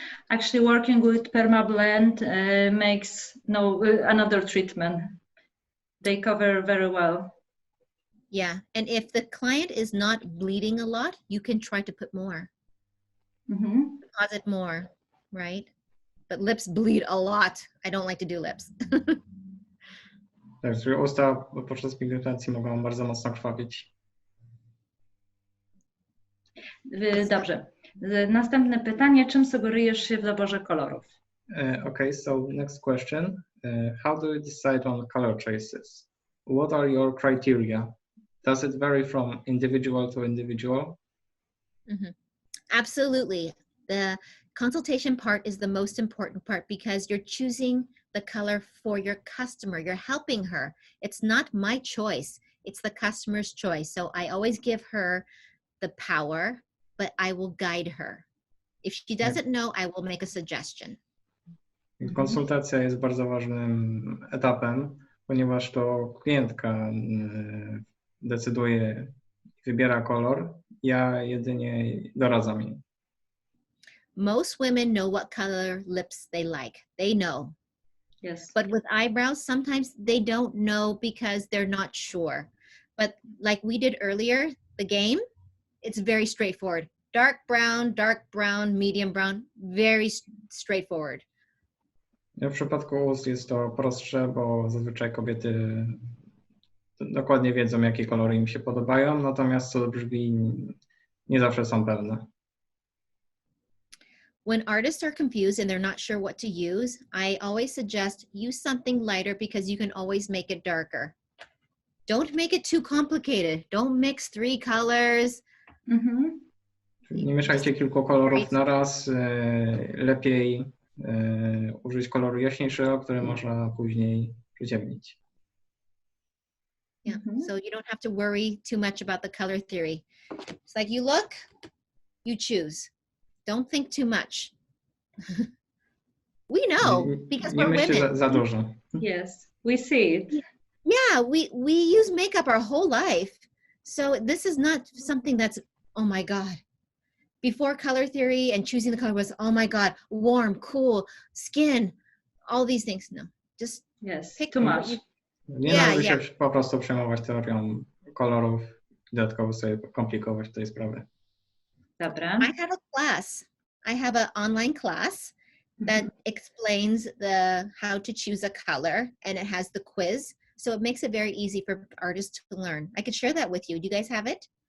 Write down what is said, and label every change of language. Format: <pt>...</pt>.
<en>Actually, working with PermaBlend makes another treatment. They cover very well. Yeah, and if the client is not bleeding a lot, you can try to put more, deposit more, right? But lips bleed a lot. I don't like to do lips.</en> <pl>Tak, czyli usta podczas pigmentacji mogą bardzo mocno krwawić. Dobrze. Następne pytanie. Czym sugerujesz się w doborze kolorów?</pl> <en>Okay, so next question. How do you decide on color choices? What are your criteria? Does it vary from individual to individual? Absolutely. The consultation part is the most important part because you're choosing the color for your customer. You're helping her. It's not my choice. It's the customer's choice. So I always give her the power, but I will guide her. If she doesn't know, I will make a suggestion.</en> <pl>Konsultacja jest bardzo ważnym etapem, ponieważ to klientka decyduje, wybiera kolor, ja jedynie doradzam jej.</pl> <en>Most women know what color lips they like. They know. Yes. But with eyebrows, sometimes they don't know because they're not sure. But like we did earlier, the game, it's very straightforward. Dark brown, medium brown, very straightforward.</en> <pl>W przypadku ust jest to prostsze, bo zazwyczaj kobiety dokładnie wiedzą, jakie kolory im się podobają, natomiast co do brwi nie zawsze są pewne.</pl> <en>When artists are confused and they're not sure what to use, I always suggest use something lighter because you can always make it darker. Don't make it too complicated. Don't mix 3 colors.</en> <pl>Nie mieszajcie kilku kolorów na raz. Lepiej użyć koloru jaśniejszego, który można później przyciemnić.</pl> <en>Yeah, so you don't have to worry too much about the color theory. It's like you look, you choose. Don't think too much. We know because</en> <pl>Nie</pl> <en>we're</en> <pl>myślcie</pl> <en>women.</en> <pl>za dużo.</pl> <en>Yes, we see it. Yeah, we use makeup our whole life. So this is not something that's, oh my God. Before color theory and choosing the color was, oh my God, warm, cool, skin, all these things. No, just pick too much.</en> <pl>Nie należy się po prostu przejmować teorią kolorów i dodatkowo sobie komplikować tej sprawy. Dobra.</pl> <en>I have a class. I have an online class that explains how to choose a color, and it has the quiz. So it makes it very easy for artists to learn. I could share that with you. Do you guys have it?</en>